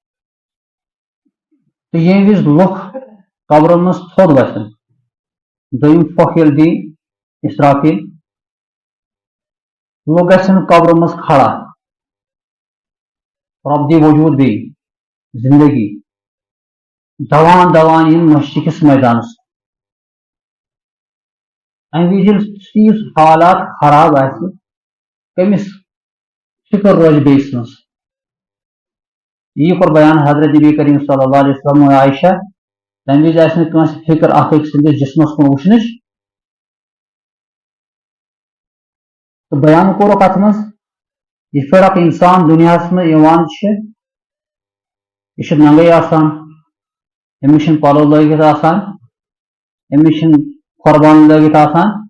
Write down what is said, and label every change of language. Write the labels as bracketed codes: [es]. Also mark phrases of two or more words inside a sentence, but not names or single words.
[ks] تہٕ ییٚمہِ وِزِ لُکھ قبرن منٛز تھوٚد وتھن دوٚیِم پھۄکھ ییٚلہِ دی اسرافیل لُکھ گژھن قبرن منٛز کھڑا رۄب دی وجوٗد بیٚیہِ زندگی دوان دوان یِن محشر کِس میدانس امہِ وِزِ ییٚلہِ تیٖژ حالات خراب آسہِ کٔمِس فکر روزِ بیٚیہِ سٕنٛز یی کوٚر بیان حضرت نبی کریم [ar] صلی اللہ علیہ وسلم [ks] عائشہ تمہِ وِزِ آسہِ نہٕ کٲنٛسہِ فکر اکھ أکۍ سٕنٛدِس جسمس کُن وٕچھنٕچ تہٕ بیان کوٚرُکھ اتھ منٛز یِتھ پٲٹھۍ اکھ انسان دُنیاہس منٛز یِوان چھُ یہِ چھُ ننگے آسان أمِس چھُنہٕ پلو لٲگِتھ آسان أمِس چھُنہٕ قۄربان لٲگِتھ آسان